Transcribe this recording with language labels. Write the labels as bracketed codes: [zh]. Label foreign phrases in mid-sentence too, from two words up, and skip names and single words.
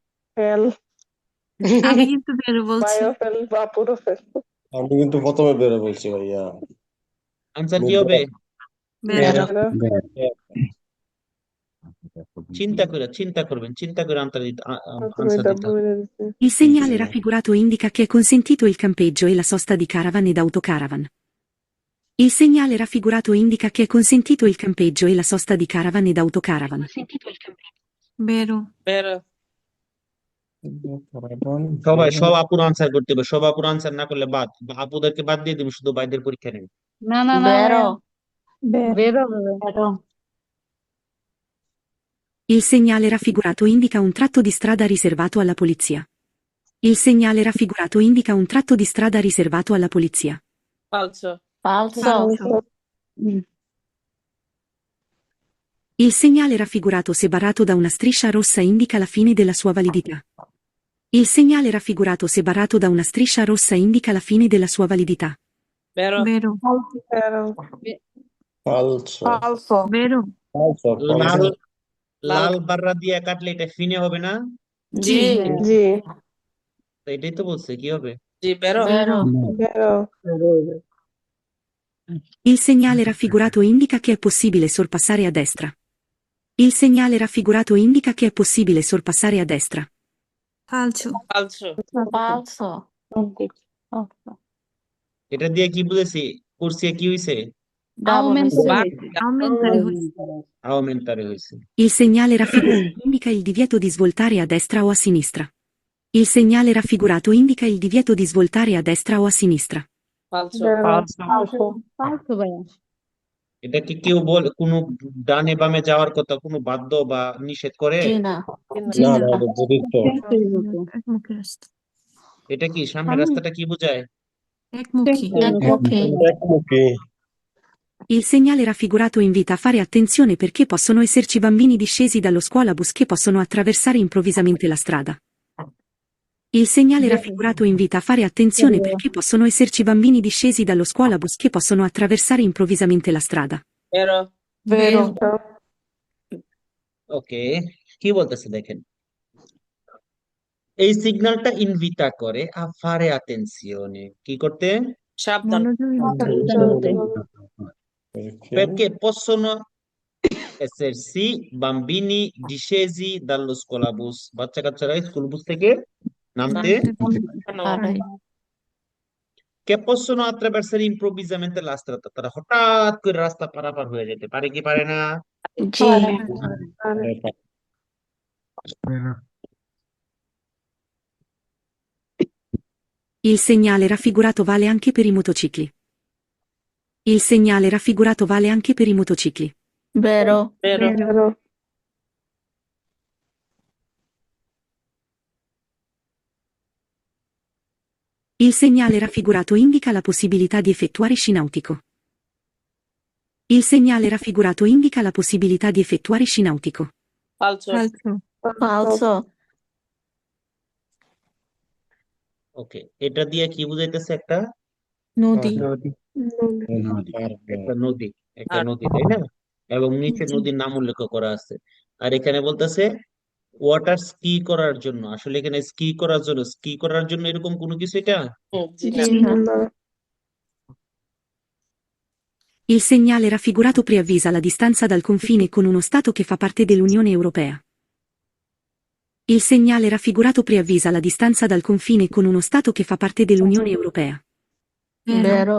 [bn] আমি কিন্তু বেরো বলছি। আমি কিন্তু প্রথমে বেরো বলছি ভাইয়া। আনসার কি হবে? বেরো। চিন্তা করবেন, চিন্তা করে আনসার দিতে হবে। [it] Il segnale raffigurato indica che è consentito il campeggio e la sosta di caravan ed autocaravan. Il segnale raffigurato indica che è consentito il campeggio e la sosta di caravan ed autocaravan. [bn] বেরো। বেরো। সব আপুর আনসার করতে হবে, সব আপুর আনসার না করলে বাদ, আপুদেরকে বাদ দিয়ে দিবে, শুধু ভাইদের পরীক্ষা নেবে। না না না, বেরো বেরো। [it] Il segnale raffigurato indica un tratto di strada riservato alla polizia. Il segnale raffigurato indica un tratto di strada riservato alla polizia. Falso. Falso. Il segnale raffigurato separato da una striscia rossa indica la fine della sua validità. Il segnale raffigurato separato da una striscia rossa indica la fine della sua validità. Vero. Vero. falso Vero. falso [bn] লাল লাল লাল বাররা দিয়ে কাটলে এটা ফিনে হবে না? জি তো এটাই তো বলছে, কি হবে? জি vero. [it] Vero. Il segnale raffigurato indica che è possibile sorpassare a destra. Il segnale raffigurato indica che è possibile sorpassare a destra. Falso. Falso. Falso. [bn] এটা দিয়ে কি বুঝেছি? করছি কি হইছে? [it] Aumentare. [bn] আওমেন্টারে হয়েছে। [it] Il segnale raffigurato indica il divieto di svoltare a destra o a sinistra. Il segnale raffigurato indica il divieto di svoltare a destra o a sinistra. Falso. ফালতু ভাইয়া। [bn] এটা কি কেউ কোনো ডানে বামে যাওয়ার কথা কোনো বাধ্য বা নিষেধ করে? না। না না এটা যথেষ্ট একমুখী রাস্তা। এটা কি সামনের রাস্তাটা কি বোঝায়? একমুখী। একমুখী [it] Il segnale raffigurato invita a fare attenzione perché possono esserci bambini discesi dallo scuolabus che possono attraversare improvvisamente la strada. Il segnale raffigurato invita a fare attenzione perché possono esserci bambini discesi dallo scuolabus che possono attraversare improvvisamente la strada. Vero. Vero. [bn] ওকে, কি বলতেছে দেখেন, এই সিগন্যালটা ইনভিটা করে [it] a fare attenzione, [bn] কি করতে? সাবধান। [it] Perché possono esserci bambini discesi dallo scuolabus, [bn] বাচ্চা কাচ্চারা স্কুল বুস থেকে নামতে পারে। [it] che possono attraversare improvvisamente la strada, [bn] তারা হঠাৎ করে রাস্তা পারাপার হয়ে যেতে পারে কি পারে না? জি। [it] Il segnale raffigurato vale anche per i motocicli. Il segnale raffigurato vale anche per i motocicli. Vero. Vero. Il segnale raffigurato indica la possibilità di effettuare sci nautico. Il segnale raffigurato indica la possibilità di effettuare sci nautico. Falso. Falso. [bn] ওকে, এটা দিয়ে কি বুঝাইতেছে? একটা নদী। একটা নদী, একটা নদী, তাই না? এবং নিচে নদীর নাম উল্লেখ করা আছে। আর এখানে বলতেছে ওয়াটার স্কি করার জন্য। আসলে এখানে স্কি করার জন্য এরকম কোনো কিছু এটা? জি জি না। না। [it] Il segnale raffigurato preavvisa la distanza dal confine con uno Stato che fa parte dell'Unione Europea. Il segnale raffigurato preavvisa la distanza dal confine con uno Stato che fa parte dell'Unione Europea. Vero.